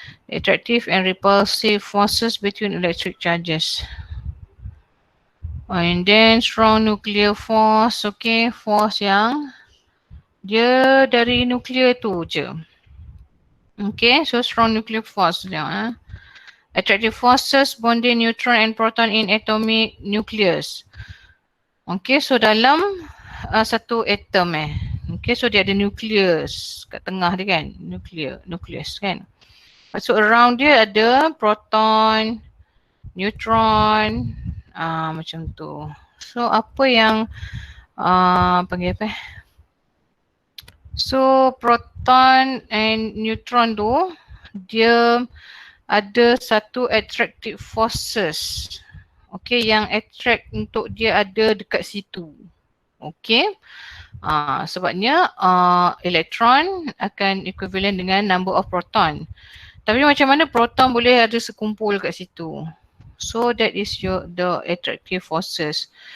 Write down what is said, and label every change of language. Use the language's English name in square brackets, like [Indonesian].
[English] Attractive and repulsive forces between electric charges. And then strong nuclear force. Okay. [Malay] Force yang dia dari nuklear tu je. [English] Okay. So strong nuclear force dia. Attractive forces bonding neutron and proton in atomic nucleus. Okay. [Malay] So dalam satu atom Okay, so dia ada nucleus kat tengah dia kan, nucleus kan. So around dia ada proton, neutron, macam tu. So apa yang panggil apa? [English] So proton and neutron [Malay] tu dia ada satu attractive forces. Okay, yang attract untuk dia ada dekat situ. Okay. Sebabnya elektron akan equivalent dengan [English] number of proton. [Malay] Tapi macam mana proton boleh ada sekumpul kat situ? [English] So that is the attractive forces.